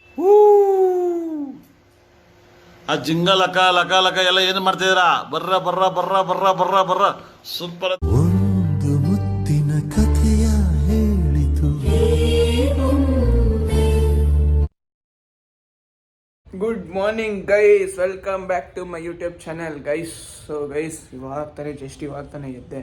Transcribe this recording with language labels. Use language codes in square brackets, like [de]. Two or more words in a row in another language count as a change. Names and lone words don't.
[kn] ಆ ಜಿಂಗ ಲಕ ಲಕ ಲಕ ಎಲ್ಲ ಏನು ಮಾಡ್ತಿದ್ದೀರಾ? ಬರ್ರ ಬರ್ರ ಬರ್ರ ಬರ್ರ ಬರ್ರ ಬರ್ರ ಸೂಪರ್. ಒಂದು ಮುತ್ತಿನ ಕಥೆಯ ಹೇಳಿತು. [en] Good morning guys, welcome back to my YouTube channel guys. so guys, [kn] ಇವಾಗ ತಾನೇ ಎದ್ದೆ.